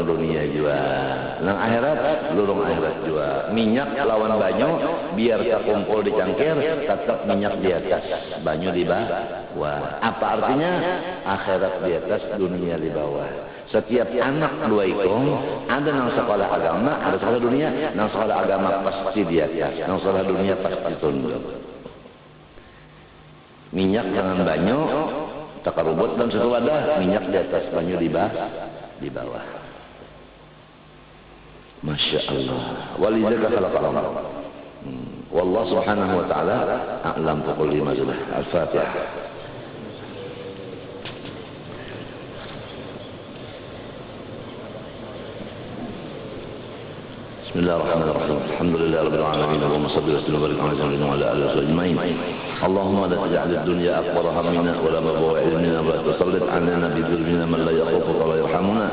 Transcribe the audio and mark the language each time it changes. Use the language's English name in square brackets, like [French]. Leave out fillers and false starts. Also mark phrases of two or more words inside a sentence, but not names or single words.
[Banjar] dunia juga nang akhirat lurung akhirat juga minyak lawan banyu biar terkumpul di cangkir tetap minyak di atas banyu di bawah apa artinya akhirat di atas dunia di bawah setiap anak dua ikong ada nang sekolah agama ada sekolah dunia nang sekolah agama pasti di atas nang sekolah dunia pasti tunduk minyak jangan banyu takarubut dan satu wadah minyak di atas banyu di bawah [Arabic] ما شاء الله ولذلك خلقهم والله سبحانه وتعالى أعلم بكل ما الفاتحة بسم الله الرحمن الرحيم الحمد لله رب العالمين اللهم صل وسلم وبارك على سيدنا وعلى اله وصحبه اجمعين اللهم لا تجعل الدنيا اكبر همنا ولا مبلغ علمنا ولا تسلط علينا بذنوبنا من لا يخافك ولا يرحمنا